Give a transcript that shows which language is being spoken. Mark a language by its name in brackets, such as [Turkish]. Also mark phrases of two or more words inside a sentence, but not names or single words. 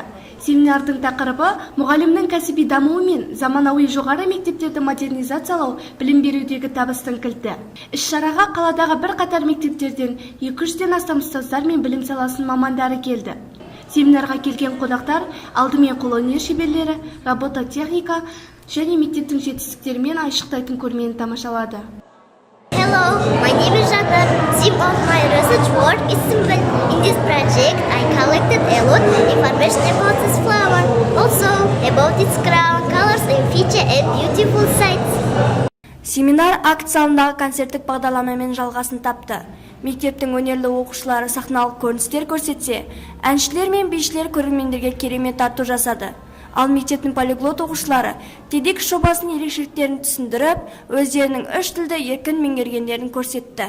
[Kazakh] Семинардың тақырыбы мұғалімнің кәсіби дамуы мен заманауи жоғары мектептерді модернизациялау білім берудегі табыстың кілті. Іс-шараға қаладағы бірқатар мектептерден 200-ден астам ұстаздар мен білім саласының мамандары келді. Семинарға келген қонақтар алдымен қолөнер шеберлері, робототехника және мектептің жетістіктерімен айшықтайтын көрмені тамашалады. [English] Hello, my name is Jata. Theme of my research work is simple. In this project, I collected a lot of information about this flower, also about its crown, colors and feature and beautiful sights. [Kazakh] Семинар акцияларындағы концерттік бағдарламамен жалғасын тапты. Мектептің өнерлі оқушылары сахналық көріністер көрсетсе, әншілер мен бишілер көрермендерге керемет тарту жасады. Ал мектептің полиглот оқушылары TEDx жобасының ерекшеліктерін түсіндіріп, өздерінің 3 тілді еркін меңгергендерін көрсетті.